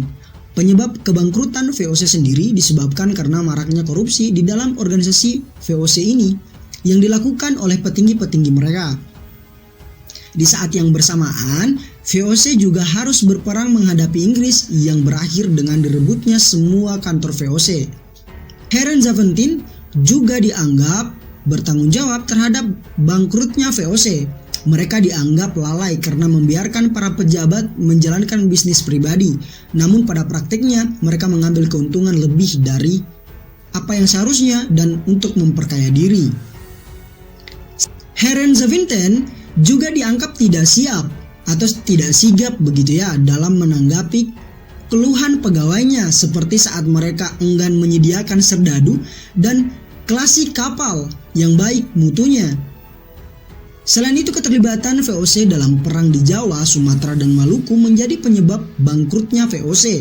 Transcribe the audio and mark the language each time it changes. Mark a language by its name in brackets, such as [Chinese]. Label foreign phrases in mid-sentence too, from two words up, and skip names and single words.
[Indonesian] Penyebab kebangkrutan VOC sendiri disebabkan karena maraknya korupsi di dalam organisasi VOC ini yang dilakukan oleh petinggi-petinggi mereka. Di saat yang bersamaan, VOC juga harus berperang menghadapi Inggris yang berakhir dengan direbutnya semua kantor VOC. Heeren-Zaventem juga dianggap bertanggung jawab terhadap bangkrutnya VOC. Mereka dianggap lalai karena membiarkan para pejabat menjalankan bisnis pribadi. Namun pada praktiknya mereka mengambil keuntungan lebih dari apa yang seharusnya dan untuk memperkaya diri. Heeren-Zaventem juga dianggap tidak siap atau tidak sigap begitu ya dalam menanggapi keluhan pegawainya, seperti saat mereka enggan menyediakan serdadu dan klasi kapal yang baik mutunya. Selain itu, keterlibatan VOC dalam perang di Jawa, Sumatera, dan Maluku menjadi penyebab bangkrutnya VOC.